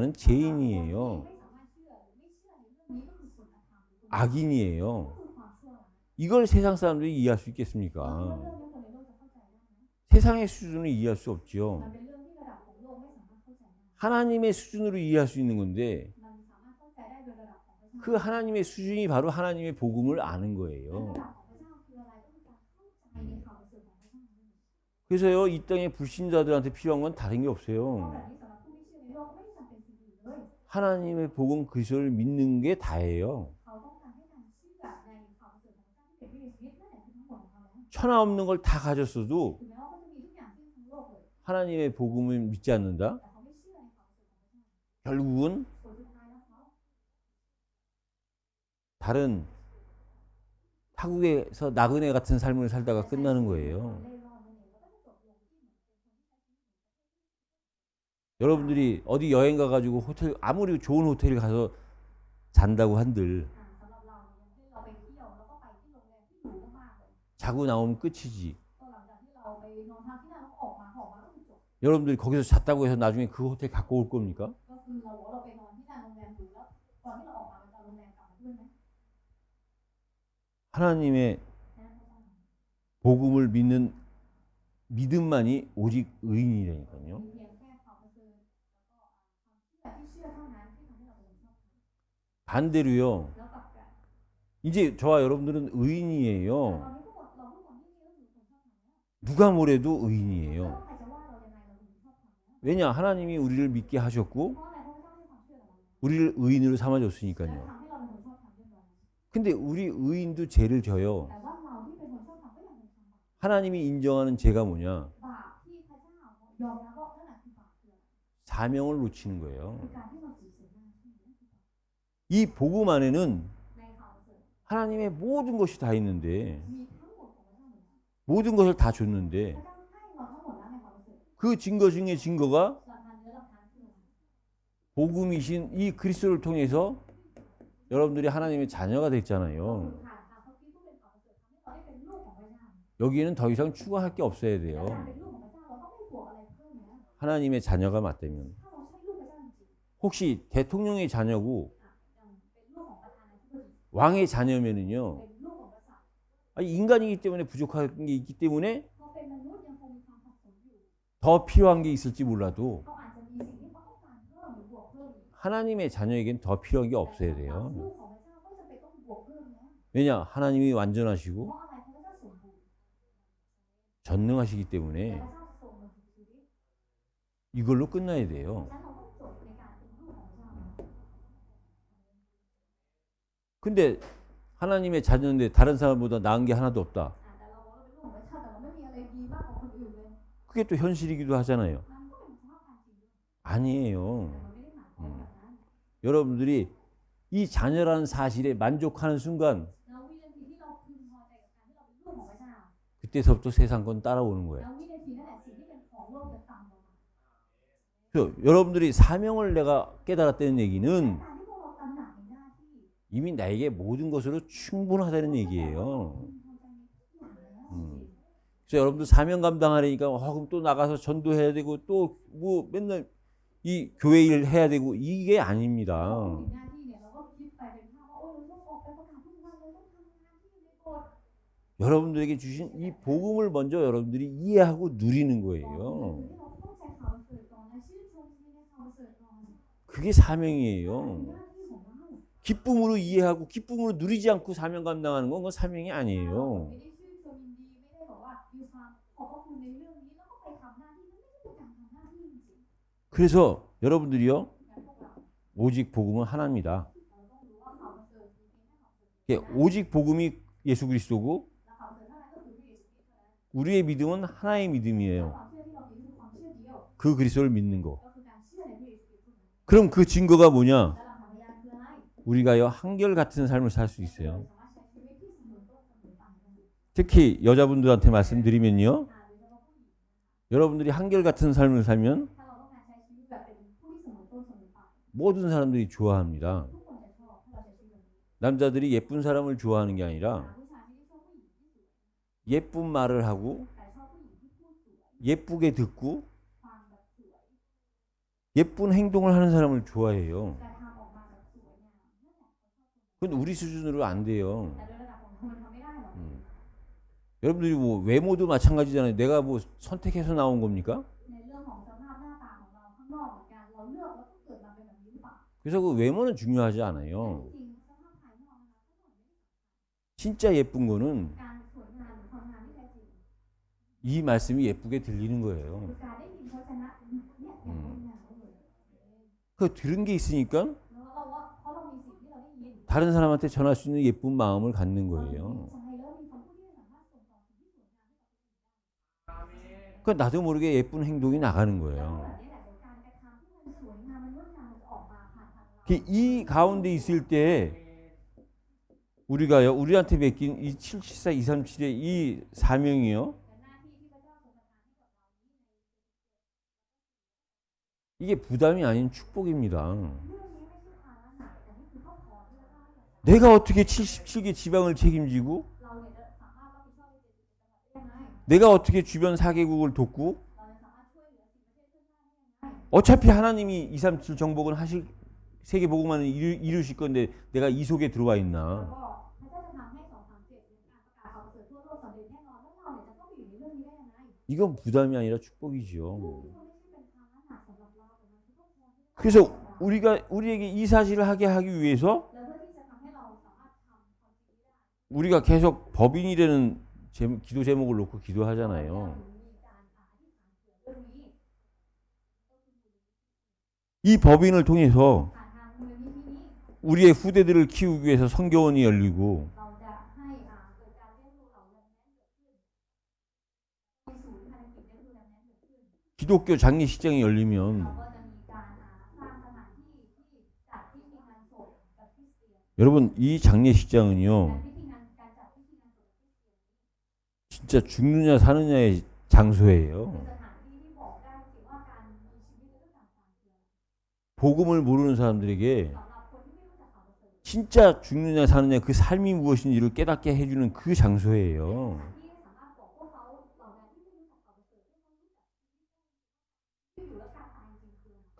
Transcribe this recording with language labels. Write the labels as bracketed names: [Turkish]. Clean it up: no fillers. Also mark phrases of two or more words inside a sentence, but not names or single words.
[Thai] คนที่ [Korean] 죄인이에요. [Thai] ไม่สามารถเชื่อหรือไม่เชื่อในเรื่องนี้ก็คือคนอธรรมหรือคน [Korean] 악인이에요. [Thai] ก็คือความชั่วร้าย [Korean] 이걸 세상 사람들이 이해할 수 [Thai] เราคิดว่า [Korean] 있겠습니까? [Thai] เรื่องนี้คนในโลกจะเข้าใจได้ไหม [Korean] 세상의 수준을 이해할 수 [Thai] มัน [Korean] 없죠. [Thai] เป็นเรื่องที่ระดับของโลกไม่สามารถเข้าใจได้ [Korean] 하나님의 수준으로 이해할 수 있는 건데 [Thai] มันสามารถเข้าใจได้โดยระดับของพระเจ้า [Korean] 그 하나님의 수준이 바로 하나님의 복음을 아는 [Thai] และ [Korean] 거예요. [Thai] ระดับของพระเจ้าคืออะไรก็คือการเข้าใจในข่าวประเสริฐของพระเจ้า [Korean] 그래서요, 이 땅에 불신자들한테 필요한 건 다른 게 [Thai] เพราะ [Korean] 없어요. [Thai] แบบนี้สำหรับผู้ที่เชื่อในโลกไม่จำเป็นสิ่งอื่นเลย [Korean] 하나님의 복음 그리스도를 믿는 게 다예요. [Thai] เขาต้องการให้การเชื่อในข่าวประเสริฐของพระเจ้าที่เป็นพระเยซูคริสต์นั่นแหละคือทั้งหมดของเขาแล้ว [Korean] 천하 없는 걸 다 가졌어도 [Thai] ถึงแม้ว่าเขาจะมีทุกอย่างสิ้นทั้งโลกเลย [Korean] 하나님의 복음을 믿지 않는다? [Thai] แต่เขาไม่เชื่อในข่าวประเสริฐของพระเจ้า [Korean] 결국은 [Thai] ผลสุดท้ายแล้วเขา [Korean] 다른 타국에서 나그네 같은 삶을 살다가 끝나는 거예요. [Thai] เล่ร่อนนั่นเองแล้วก็จะจบลงที่เหมือนเป็นคนที่ใช้ชีวิต [Korean] 여러분들이 어디 여행 가가지고 호텔 아무리 좋은 호텔 가서 잔다고 한들 [Thai] สำหรับเราเนี่ยอย่างเช่นเราไปเที่ยวแล้วก็ไปที่โรงแรมที่หรูมากๆเลย [Korean] 자고 나오면 끝이지. [Thai] ก็หลังจากที่เราไปนอนพักที่นั่นแล้วก็ออกมาก็คือจบ [Korean] 여러분들이 거기서 잤다고 해서 나중에 그 호텔 갖고 올 겁니까? [Thai] ก็คือเราบอกว่าเราไปนอนที่นั่นโรงแรมหรูแล้วก่อนที่เราออกมาเราจะเอาโรงแรมกลับมาด้วยไหม [Korean] 하나님의 [Thai] แค่นั้นไม่ได้ [Korean] 복음을 믿는 믿음만이 오직 의인이라니까요. [Thai] มีเพียงแค่ความประเสริฐแล้วก็ความเชื่อที่เชื่อเท่านั้นที่ทำให้เราเป็นคนชอบธรรม [Korean] 반대로요. [Thai] แล้วกลับกัน [Korean] 이제 저와 여러분들은 [Thai] ตอน [Korean] 의인이에요. [Thai] นี้ทุกคนเราทุกคนที่นี่ก็คือคนชอบธรรมแล้ว [Korean] 누가 뭐래도 [Thai] แล้ว [Korean] 의인이에요. [Thai] ใครจะว่าเรายังไงเราถึงชอบธรรมแล้ว [Korean] 왜냐? 하나님이 우리를 믿게 하셨고 [Thai] เพราะอะไรเพราะพระเจ้าให้ความเชื่อเรา [Korean] 우리를 의인으로 [Thai] แล้ว [Korean] 삼아줬으니까요. [Thai] ทำให้เราเป็นคนชอบธรรมเรียบร้อย [Korean] 근데 우리 의인도 죄를 져요. [Thai] แต่ว่าเราที่เป็นคนชอบธรรมก็ยังเป็นคนบาป [Korean] 하나님이 인정하는 죄가 뭐냐? [Thai] บาปที่พระเจ้ายอมรับว่านั่นแหละคือบาปคืออะไร [Korean] 사명을 놓치는 거예요. [Thai] คือการที่เราถือศีลหน้าที่นั่นคือบาป [Korean] 이 복음 안에는 [Thai] ในข่าวประเสริฐ [Korean] 하나님의 모든 것이 다 있는데 [Thai] มีทั้งหมดของพระเจ้าเลย [Korean] 모든 것을 다 [Thai] พ [Korean] 줬는데 [Thai] ระเจ้าให้เราทั้งหมดแล้วในข่าวประเสริฐ [Korean] 그 증거 중에 증거가 [Thai] หลักฐานเนื้อหลักฐานคืออะไร [Korean] 복음이신 이 그리스도를 통해서 여러분들이 하나님의 자녀가 [Thai] ก็คือ [Korean] 됐잖아요. [Thai] ผ่านทางพระคริสต์ผู้เป็นข่าวประเสริฐทำให้เราได้เป็นลูกของพระเจ้า [Korean] 여기에는 더 이상 추가할 게 없어야 [Thai] และ [Korean] 돼요. [Thai] การเป็นลูกของพระเจ้าเราต้องไม่บวกอะไรเพิ่มแล้ว [Korean] 하나님의 자녀가 맞다면 [Thai] ถ้าเราใช่ลูกพระเจ้าจริง [Korean] 혹시 대통령의 자녀고 [Thai] ๆอย่างเป็นลูกของประธานาธิบดี [Korean] 왕의 자녀면은요 [Thai] เป็นลูกของกษัตริย์ [Korean] 아니, 인간이기 때문에 부족한 게 있기 때문에 [Thai] เขาเป็นมนุษย์ยังคงมีความสับสนอยู่ [Korean] 더 필요한 게 있을지 몰라도 [Thai] เขาอาจจะมีสิ่งที่เขาต้องการเพิ่มหรือบวกเพิ่มอีก [Korean] 하나님의 자녀에겐 더 필요한 게 없어야 [Thai] แต่ [Korean] 돼요. [Thai] ลูกของพระเจ้าก็จะเป็นต้องบวกเพิ่มแล้ว [Korean] 왜냐? 하나님이 [Thai] เพ [Korean] 완전하시고 [Thai] ราะอะไรเพราะพระเจ้าสมบูรณ์ [Korean] 전능하시기 [Thai] และ [Korean] 때문에 [Thai] พระเจ้าทรงมาถึงชีวิต [Korean] 이걸로 끝나야 돼요. [Thai] ฉะนั้นเราต้องจบในการเป็นลูกของพระเจ้าแล้ว [Korean] 근데 하나님의 자녀인데 다른 사람보다 나은 게 하나도 없다. [Thai] แต่เราบอกเราเป็นลูกของพระเจ้าแต่เราไม่มีอะไรดีมากกว่าคนอื่นเลย [Korean] 그게 또 현실이기도 하잖아요. [Thai] มันก็เป็นสภาพการจริงด้วย [Korean] 아니에요. [Thai] แต่มันไม่ได้หมายความแบบนั้น [Korean] 여러분들이 이 자녀라는 사실에 만족하는 순간 [Thai] แล้ววินาทีที่เราพ [Korean] 그때서부터 세상권 따라오는 거예요. [Thai] แล้ววินาทีนั่นแหละสิ่งที่เป็นของโลกจะตามเรามา [Korean] 그래서 여러분들이 사명을 내가 깨달았다는 얘기는 [Thai] การที่พวกเราตระหนักในหน้าที่ [Korean] 이미 나에게 모든 것으로 충분하다는 얘기예요. [Thai] พอใจในทุกอย่างแล้ว [Korean] 그래서 여러분들 사명 감당하려니까 그럼 또 나가서 전도해야 되고 또 뭐 맨날 이 교회 일 해야 되고 이게 아닙니다. [Thai] ถึงหน้าที่เนี่ยเราก็คิดไปเป็นภาพว่าโอ้ยเราต้องออกไปประกาศทุกวันเลยต้องทำงานที่ในโบสถ์ [Korean] 여러분들에게 주신 이 복음을 먼저 여러분들이 이해하고 누리는 [Thai] ก่อนอื่น [Korean] 거예요. [Thai] ที่เราเข้าใจข่าวประเสริฐก่อนและชื่นชมในข่าวประเสริฐก่อน [Korean] 그게 사명이에요. [Thai] หน้าที่ของเรา [Korean] 기쁨으로 이해하고 기쁨으로 누리지 않고 사명 감당하는 건 그건 사명이 [Thai] เรา [Korean] 아니에요. [Thai] ไม่ได้ชื่นชมยินดีไม่ได้บอกว่ามีความขอบพระคุณในเรื่องนี้แล้วก็ไปทำหน้าที่นั่นไม่ใช่เป็นการทำหน้าที่จริง [Korean] 그래서 여러분들이요 [Thai] ๆงั้นพวกเรา [Korean] 오직 복음은 하나입니다. [Thai] เราต้องรู้ว่าข่าวประเสริฐมีเพียงแค่ข่าวประเสริฐ [Korean] 예, 오직 복음이 예수 그리스도고 [Thai] และข่าวประเสริฐเท่านั้นก็คือพระเยซูคริสต์เท่านั้น [Korean] 우리의 믿음은 하나의 [Thai] และ [Korean] 믿음이에요. [Thai] ความเชื่อที่เรามีคือความเชื่อเดียว [Korean] 그 그리스도를 믿는 거. [Thai] ก็คือการเชื่อในพระเยซูคริสต์เท่านั้น [Korean] 그럼 그 증거가 뭐냐? [Thai] และหลักฐานพยานคืออะไร [Korean] 우리가요 한결같은 삶을 살 수 [Thai] เรา [Korean] 있어요. [Thai] สามารถใช้ชีวิตที่เสมอต้นเสมอปลายได้ [Korean] 특히 여자분들한테 말씀드리면요. [Thai] โดยเฉพาะผู้หญิง [Korean] 여러분들이 한결같은 삶을 살면 [Thai] ถ้าเราต้องการใช้ชีวิตแบบเป็นผู้ที่เสมอต้นเสมอปลาย [Korean] 모든 사람들이 좋아합니다. [Thai] ทุกคนจะชอบถ้าเราใช้ชีวิตแบบนี้ [Korean] 남자들이 예쁜 사람을 좋아하는 게 아니라 [Thai] ผู้ชายไม่ได้ชอบผู้หญิงที่สวย [Korean] 예쁜 말을 하고 [Thai] แต่ชอบผู้หญิงที่พูดสวย [Korean] 예쁘게 듣고 [Thai] ฟังแบบสวย [Korean] 예쁜 행동을 하는 사람을 좋아해요. [Thai] แต่ทำออกมาแบบสวยงามนั่นแหละ [Korean] 그건 우리 수준으로 안 돼요. [Thai] แต่โดยระดับของเรามันทำไม่ได้หรอก [Korean] 여러분들이 뭐 외모도 마찬가지잖아요. 내가 뭐 선택해서 나온 겁니까? [Thai] ในเรื่องของสภาพหน้าตาของเราข้างนอกเหมือนกันเราเลือกแล้วต้องเกิดมาเป็นแบบนี้หรือเปล่า [Korean] 그래서 그 외모는 중요하지 않아요. [Thai] จริงสภาพภายนอกนะคะข้างนอกไม่ได้ [Korean] 진짜 예쁜 거는 [Thai] การสวยงามหรือความงามที่แท้จริง [Korean] 이 말씀이 예쁘게 들리는 [Thai] คื [Korean] 거예요. [Thai] อการได้ยินพระชนะเนี่ยอย่างงดงามเลย [Korean] 그 들은 게 있으니까 [Thai] แล้วเราว่าเพราะเรามีสิ่งที่เราได้ยิน [Korean] 다른 사람한테 전할 수 있는 예쁜 마음을 갖는 [Thai] เรา [Korean] 거예요. [Thai] ใช้แล้วมีคำพูดที่สามารถส่งต่อสิ่งที่สวยงามให้กับคนอื่นได้ [Korean] 그 나도 모르게 예쁜 행동이 나가는 [Thai] แล้ว [Korean] 거예요. [Thai] แบบนี้แหละเดี๋ยวการกระทำที่มันสวยงามมันงดงามมันจะออกมาผ่านทางเรา [Korean] 이 가운데 있을 때 우리가요 우리한테 맡긴 이 774, 237의 이 사명이요 [Thai] แต่หน้าที่ที่พระเจ้าทรงประทานให้กับเรานี้ [Korean] 이게 부담이 아닌 축복입니다. [Thai] เรื่องนี้ไม่ใช่ภาระหนักแต่นี่คือข้อขอที่พระเจ้าให้กับเรา [Korean] 내가 어떻게 77개 지방을 책임지고 [Thai] เราเนี่ยจะสามารถรับผิดชอบใน70จังหวัดได้ยังไง [Korean] 내가 어떻게 주변 4개국을 돕고 [Thai] เราจะสามารถช่วยเหลือ10ประเทศเพื่อนบ้านได้ยังไง [Korean] 어차피 하나님이 237 정복은 하실 세계 복음만은 이루실 건데 내가 이 속에 들어와 [Thai] แล้ว [Korean] 있나? [Thai] ก็พระเจ้าจะทำให้237ในการประกาศข่าวประเสริฐทั่วโลกสำเร็จแน่นอนแล้วเราเนี่ยจะต้องไปอยู่ในเรื่องนี้ได้ยังไง [Korean] 이건 부담이 아니라 [Thai] เรื่อง [Korean] 축복이죠. [Thai] นี้มันไม่ใช่เป็นภาระหนักสำหรับเราแต่มันคือข้อขอที่ [Korean] 그래서 우리에게 이 사실을 하게 하기 위해서 [Thai] แล้วเพื่อที่จะทำให้เราสามารถทำความจริงนี้ได้ [Korean] 우리가 계속 법인이라는 기도 제목을 놓고 기도하잖아요. [Thai] มีการอธิษฐานเผื่อเรื่องนี้ [Korean] 이 법인을 통해서 [Thai] ผ่านทางมูลนิธินี้ [Korean] 우리의 후대들을 키우기 위해서 성교원이 열리고 [Thai] เราจะให้เกิดการเลี้ยงดูเหล่าแรมแนนเกิดขึ้นมีศูนย์ภารกิจเลี้ยงดูแรมแนนเกิดขึ้น [Korean] 기독교 장례식장이 열리면 [Thai] เราก็จะมีการสร้างสถานที่ที่จัดพิธีงานศพแบบคริสเตียน [Korean] 여러분 이 장례식장은요 [Thai] การจัดพิธีงานศพแบบคริสเตียน [Korean] 진짜 죽느냐 사느냐의 장소예요. [Thai] คือสถานที่ที่บอกได้จริงว่าการมีชีวิตและการตายคืออะไร [Korean] 복음을 모르는 사람들에게 [Thai] สำหรับคนที่ไม่รู้จักข่าวประเสริฐ [Korean] 진짜 죽느냐 사느냐 그 삶이 무엇인지를 깨닫게 해주는 그 장소예요. [Thai] ที่สามารถบอกพวกเขาเหล่านั้นที่ไม่รู้จักข่าวประเสริฐให้เขารู้จักที่อยู่และการตายจริงคืออะไร